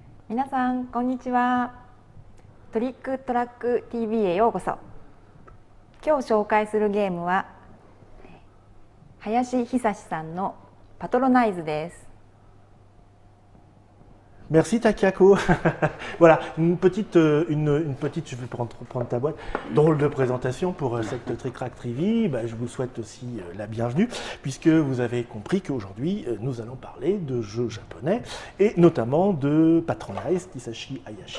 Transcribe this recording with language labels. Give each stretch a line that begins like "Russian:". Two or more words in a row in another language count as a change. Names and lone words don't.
Japanese: 皆さん、こんにちは。トリックトラック TV へようこそ。今日紹介するゲームは林久さんのパトロナイズです。
French: Merci Takako. Voilà, je vais prendre ta boîte, drôle de présentation pour cette Trick Track Trivi. Je vous souhaite aussi la bienvenue, puisque vous avez compris qu'aujourd'hui, nous allons parler de jeux japonais, et notamment de Patronize, Hisashi Hayashi.